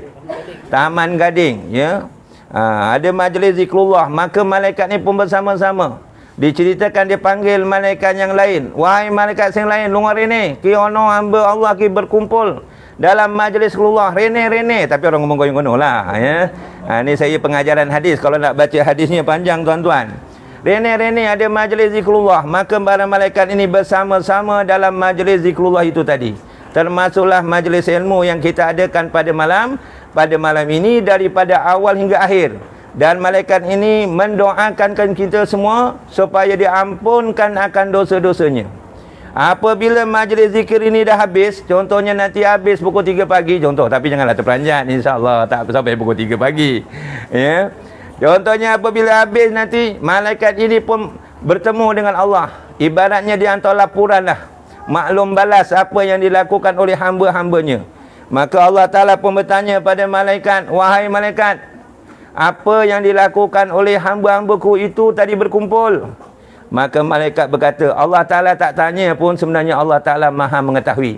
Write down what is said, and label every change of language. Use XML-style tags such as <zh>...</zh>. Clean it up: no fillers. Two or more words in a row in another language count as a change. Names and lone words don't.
<ms>Taman Gading, ya. Ada majlis zikrullah, maka malaikat ni pun bersama-sama. Diceritakan dia panggil malaikat yang lain. Wahai malaikat yang lain, luar ini, kiono hamba Allah ki berkumpul dalam majlis zikrullah. Rene. Tapi orang ngomong goyang-goyang lah, ya. Ni saya pengajaran hadis. Kalau nak baca hadisnya panjang tuan-tuan. Rene ada majlis zikrullah, maka para malaikat ini bersama-sama dalam majlis zikrullah itu tadi. Termasuklah majlis ilmu yang kita adakan pada malam ini daripada awal hingga akhir. Dan malaikat ini mendoakan kita semua supaya diampunkan akan dosa-dosanya. Apabila majlis zikir ini dah habis, contohnya nanti habis pukul 3 pagi contoh, tapi janganlah terperanjat,</ms> <ar>إن شاء الله</ar> <ms>tak sampai pukul 3 pagi. Ya. Contohnya apabila habis nanti malaikat ini pun bertemu dengan Allah. Ibaratnya dia hantar laporan lah, maklum balas apa yang dilakukan oleh hamba-hambanya. Maka Allah Ta'ala pun bertanya pada malaikat, wahai malaikat, apa yang dilakukan oleh hamba-hambaku itu tadi berkumpul? Maka malaikat berkata, Allah Ta'ala tak tanya pun, sebenarnya Allah Ta'ala maha mengetahui.</ms>